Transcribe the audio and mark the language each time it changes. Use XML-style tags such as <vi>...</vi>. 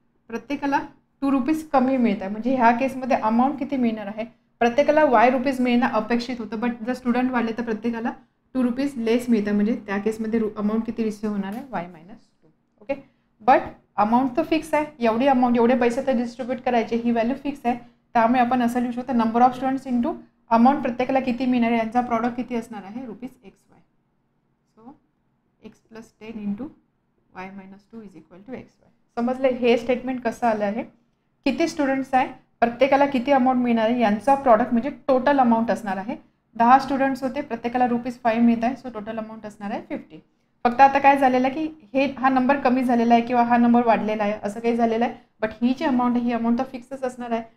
<mr>प्रत्येकाला 2 रुपीज कमी मिळत आहे. म्हणजे ह्या केसमध्ये अमाऊंट किती मिळणार आहे, प्रत्येकाला वाय रुपीज मिळणं अपेक्षित होतं, बट जर स्टुडंट वाढले तर प्रत्येकाला 2 रुपीज लेस मिळतं. म्हणजे त्या केसमध्ये अमाऊंट किती रिसिव्ह होणार आहे, वाय -2. ओके, बट अमाऊंट तर फिक्स आहे, एवढी अमाऊंट एवढे पैसे तर डिस्ट्रीब्यूट करायचे, ही व्हॅल्यू फिक्स आहे. त्यामुळे आपण असं लिहू शकतो number of students into amount प्रत्येकाला किती मिळणार आहे, यांचा प्रॉडक्ट किती असणार आहे, rupees x Y.</mr> <en>So x plus 10 into y -2 is equal to x y.</en> <mr>समजलं हे स्टेटमेंट कसं आलं आहे, किती स्टुडंट्स आहे, प्रत्येकाला किती अमाऊंट मिळणार आहे, यांचा प्रॉडक्ट म्हणजे टोटल अमाऊंट असणार आहे. 10 स्टुडंट्स होते, प्रत्येकाला ₹5 मिळत आहे, सो टोटल अमाऊंट असणार आहे 50. फक्त आता काय झालेलं आहे की हा नंबर कमी झालेला आहे किंवा हा नंबर वाढलेला आहे असं काही झालेलं आहे, बट ही जी अमाऊंट आहे ही अमाऊंट तर फिक्सच असणार आहे.</mr>